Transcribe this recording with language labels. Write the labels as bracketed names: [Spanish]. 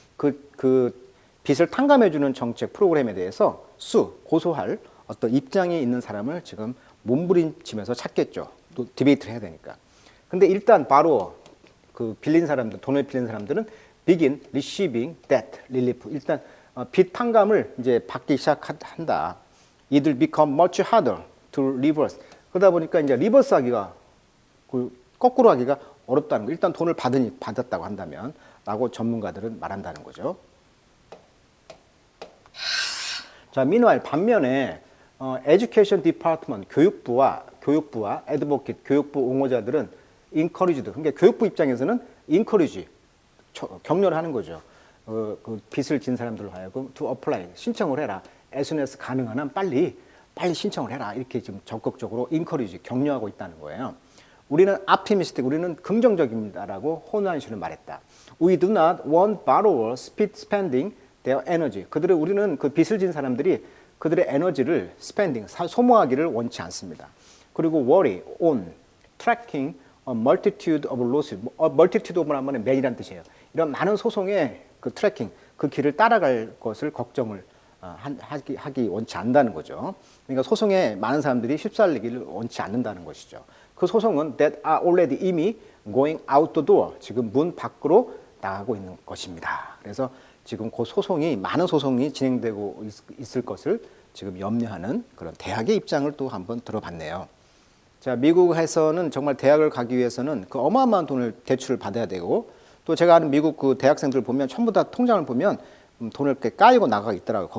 [Korean] 그 빚을 탕감해주는 정책 프로그램에 대해서 고소할 어떤 입장이 있는 사람을 지금 몸부림치면서 찾겠죠. 또 디베이트를 해야 되니까. 근데 일단 바로 그 빌린 사람들, 돈을 빌린 사람들은 [English] begin receiving debt relief. [Korean] 일단 빚 탕감을 이제 받기 시작한다. [English] It will become much harder to reverse. [Korean] 그러다 보니까 이제 리버스 하기가, 거꾸로 하기가 어렵다는 거. 일단 돈을 받았다고 한다면 라고 전문가들은 말한다는 거죠. 자, meanwhile 반면에 [English] Education Department [Korean] 교육부와 advocate 교육부 옹호자들은 encouraged. 그러니까 교육부 입장에서는 encourage 격려를 하는 거죠. 그 빚을 진 사람들로 하여금 [English] to apply [Korean] 신청을 해라. [English] as soon as [Korean] 가능한 한 빨리 신청을 해라. 이렇게 지금 적극적으로 encourage 격려하고 있다는 거예요. 우리는 optimistic, 우리는 긍정적입니다라고 호난 씨는 말했다. [English] We do not want borrowers spending their energy. [Korean] 우리는 그 빚을 진 사람들이 그들의 에너지를 spending, 소모하기를 원치 않습니다. 그리고 [English] worry, on, tracking a multitude of lawsuits. [Korean] multitude of란 말은 매이란 뜻이에요. 이런 많은 소송의 그 트래킹, 그 길을 따라갈 것을 걱정을 하기 원치 않는다는 거죠. 그러니까 소송에 많은 사람들이 휩쓸리기를 원치 않는다는 것이죠. [English] 그 소송은 that are already [Korean] 이미 [English] going out the door. [Korean] 지금 문 밖으로 나가고 있는 것입니다. 그래서 지금 그 많은 소송이 진행되고 있을 것을 지금 염려하는 그런 대학의 입장을 또 한번 들어봤네요. 자, 미국에서는 정말 대학을 가기 위해서는 그 어마어마한 돈을 대출을 받아야 되고, 또 제가 아는 미국 그 대학생들 보면 전부 다 통장을 보면 돈을 이렇게 까이고 나가 있더라고요.